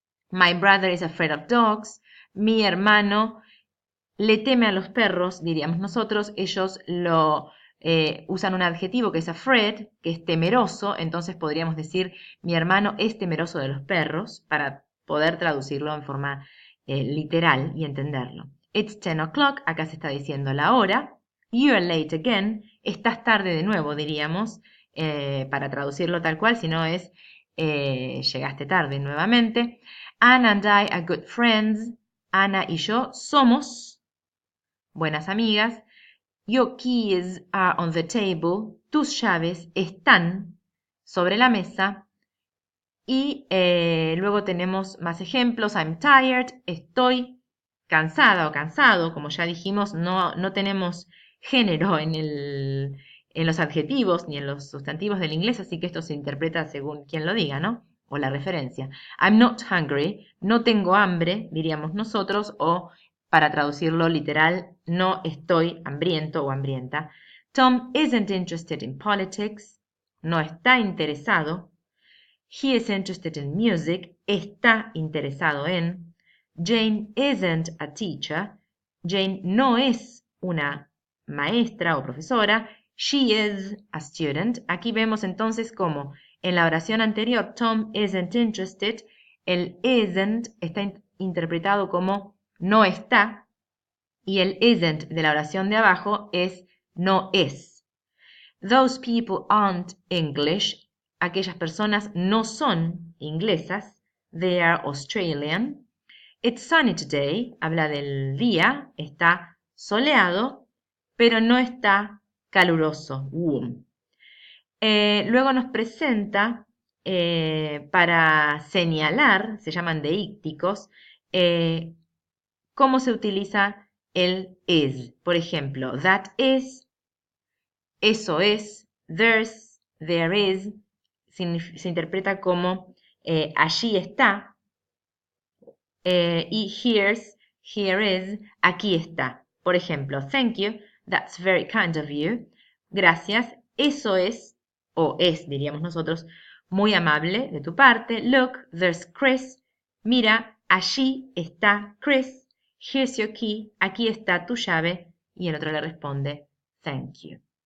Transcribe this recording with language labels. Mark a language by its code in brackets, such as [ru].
[en] My brother is afraid of dogs. [es] Mi hermano le teme a los perros, diríamos nosotros. Ellos usan un adjetivo que es afraid, que es temeroso. Entonces podríamos decir, mi hermano es temeroso de los perros, para poder traducirlo en forma literal y entenderlo. [en] It's 10 o'clock, [es] acá se está diciendo la hora. [en] You're late again, [es] estás tarde de nuevo, diríamos, para traducirlo tal cual, si no es llegaste tarde nuevamente. [en] Anna and I are good friends. [es] Ana y yo somos buenas amigas. [en] Your keys are on the table. [es] Tus llaves están sobre la mesa. Y luego tenemos más ejemplos. [en] I'm tired. [es] Estoy cansada o cansado. Como ya dijimos, no tenemos género en los adjetivos ni en los sustantivos del inglés, así que esto se interpreta según quien lo diga, ¿no? O la referencia. [en] I'm not hungry. [es] No tengo hambre, diríamos nosotros, o para traducirlo literal, no estoy hambriento o hambrienta. [en] Tom isn't interested in politics. [es] No está interesado. [en] He is interested in music. [es] Está interesado en. [en] Jane isn't a teacher. [es] Jane no es una maestra o profesora. [en] She is a student. [es] Aquí vemos entonces cómo en la oración anterior [en] Tom isn't interested, [es] el isn't está interpretado como no está y el isn't de la oración de abajo es no es. [en] Those people aren't English. [es] Aquellas personas no son inglesas. [en] They are Australian. It's sunny today. [es] Habla del día. Está soleado, pero no está caluroso. Warm. Luego nos presenta para señalar, se llaman deícticos, cómo se utiliza el is. Por ejemplo, that is, eso es, there's, there is, se interpreta como allí está, y here's, here is, aquí está. Por ejemplo, [en] thank you, that's very kind of you. [es] Gracias, eso es, o es, diríamos nosotros, muy amable de tu parte. [en] Look, there's Chris. [es] Mira, allí está Chris. [en] Here's your key. [es] Aquí está tu llave. Y el otro le responde, [en] thank you.